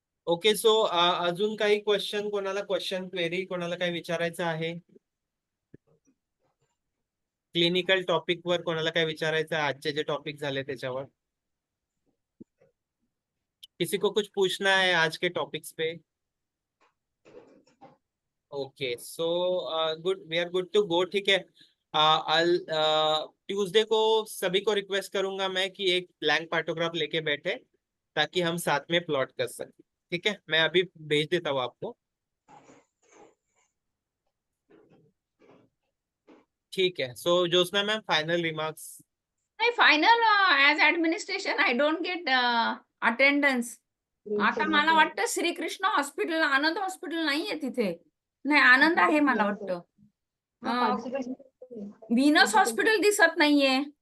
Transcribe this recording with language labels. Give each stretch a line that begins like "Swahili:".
Marathi: Okay so अजून काही question कोणाला क्वेरी कोणाला काही विचारायचं आहे? क्लिनिकल टॉपिक वर कोणाला काय विचारायचं आहे आजचे जे टॉपिक झाले त्याच्यावर?
Hindi: किसी को कुछ पूछना है आज के टॉपिक्स पे?
English: Okay so good, we are good to go.
Hindi: ठीक है. ट्यूसडे को सभी को रिक्वेस्ट करूंगा मैं कि एक ब्लैंक पार्टोग्राफ लेके बैठे ताकि हम साथ में प्लॉट कर सकें. ठीक है, मैं अभी भेज देता हूँ आपको. ठीक है. सो ज्योत्सना मैम फाइनल रिमार्क्स.
English: नाही final as administration I don't get attendance.
Marathi: आता मला वाटतं श्रीकृष्ण हॉस्पिटल, आनंद हॉस्पिटल नाहीये तिथे. नाही आनंद आहे मला वाटतं. व्हीनस हॉस्पिटल दिसत नाहीये.